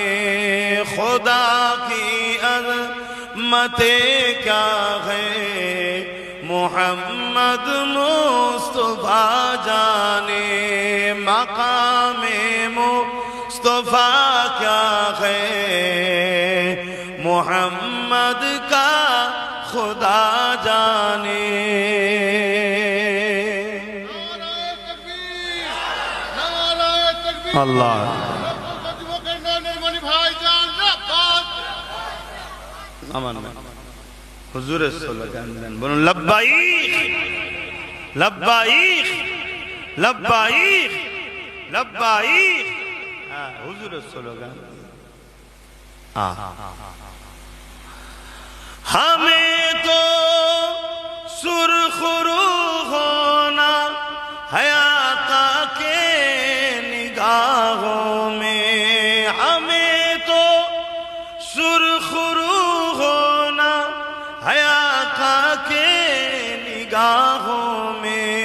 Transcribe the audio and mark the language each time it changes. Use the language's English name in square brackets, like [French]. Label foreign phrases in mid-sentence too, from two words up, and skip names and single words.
[Urdu] خدا کی عظمت کیا ہے، محمد مصطفیٰ جانے مقام مصطفیٰ کیا ہے، محمد کا خدا جانے۔ [Bangla] اللہ আমান হুজুরের স্লোগান দেন, বলুন [Arabic] لبيك لبيك لبيك لبيك. [Bangla] হ্যাঁ, হুজুরের স্লোগান। [Urdu] ہمیں تو سرخرو ہونا ہے آقا کے نگاہوں میں، ہمیں تو سرخرو ہونا ہے آقا کے نگاہوں میں.